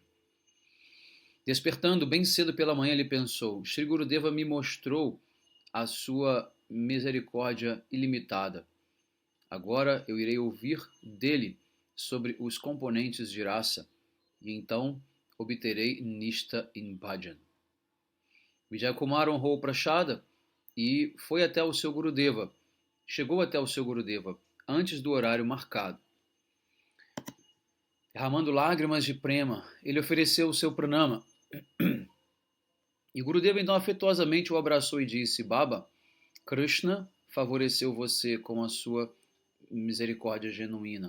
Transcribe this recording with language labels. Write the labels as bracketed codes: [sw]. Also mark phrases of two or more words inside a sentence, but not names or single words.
[pt] Despertando bem cedo pela manhã, ele pensou: Shri Gurudeva me mostrou a sua misericórdia ilimitada. Agora eu irei ouvir dele sobre os componentes de rasa e então obterei Nishta in Bhajan. Vijayakumar honrou o Prashada e foi até o seu Gurudeva. Chegou até o seu Gurudeva antes do horário marcado. Derramando lágrimas de prema, ele ofereceu o seu pranama. E Gurudeva então afetuosamente o abraçou e disse: Baba, Krishna favoreceu você com a sua misericórdia genuína.